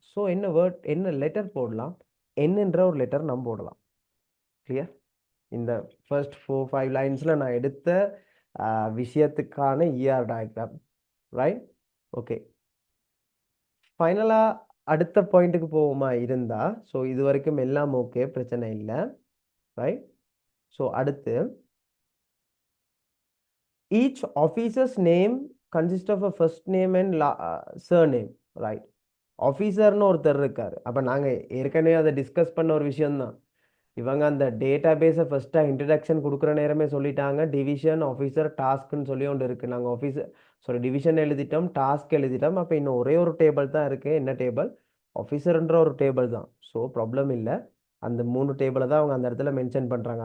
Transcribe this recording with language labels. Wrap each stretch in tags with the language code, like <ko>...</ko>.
<ta>So என்ன word, என்ன letter போடலாம், என்னன்ற ஒரு லெட்டர் நம்ம போடலாம். கிளியர்? இந்த ஃபர்ஸ்ட் 4-5 லைன்ஸில் நான் எடுத்த விஷயத்துக்கான இஆர் டயக்ராம். Right, okay. ஃபைனலாக அடுத்த பாயிண்ட்டுக்கு போவோமா இருந்தா, ஸோ இது வரைக்கும் எல்லாம் ஓகே, பிரச்சனை இல்லை.</ta> <en>Right, so அடுத்து, each officer's name consists of a first name and surname.</en> <ta>Right, ஆஃபீஸர்னு ஒருத்தர் இருக்காரு. அப்போ நாங்கள் ஏற்கனவே அதை டிஸ்கஸ் பண்ண ஒரு விஷயம்தான். இவங்க அந்த டேட்டா பேஸை ஃபஸ்ட்டாக இன்ட்ரடக்ஷன் கொடுக்குற நேரமே சொல்லிட்டாங்க, டிவிஷன், ஆஃபீஸர், டாஸ்க்னு சொல்லி ஒன்று இருக்குது. நாங்கள் டிவிஷன் எழுதிட்டோம், டாஸ்க் எழுதிட்டோம். அப்போ இன்னும் ஒரே ஒரு டேபிள் தான் இருக்குது. என்ன டேபிள், ஆஃபீஸர்ன்ற ஒரு டேபிள் தான். ஸோ ப்ராப்ளம் இல்லை, அந்த 3 டேபிளை தான் அவங்க அந்த இடத்துல மென்ஷன் பண்ணுறாங்க.</ta>